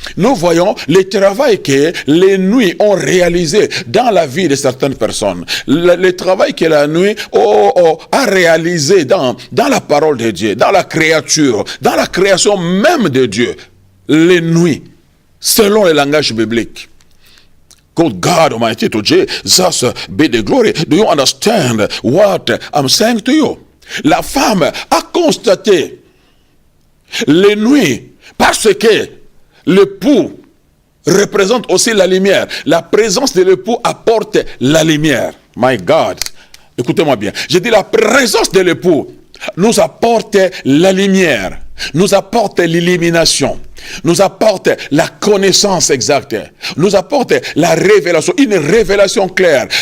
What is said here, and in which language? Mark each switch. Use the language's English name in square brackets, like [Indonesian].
[French] Nous voyons le travail que les nuits ont réalisé dans la vie de certaines personnes. Le travail que la nuit a réalisé dans la parole de Dieu, dans la créature, dans la création même de Dieu. Les nuits, selon le langage biblique. [English] Good God Almighty, to Jesus be the glory. Do you understand what I'm saying to you? [French] La femme a constaté les nuits parce que l'époux représente aussi la lumière. La présence de l'époux apporte la lumière. [English] My God, [French] écoutez-moi bien. J'ai dit la présence de l'époux nous apporte la lumière, nous apporte l'illumination, nous apporte la connaissance exacte, nous apporte la révélation, une révélation claire.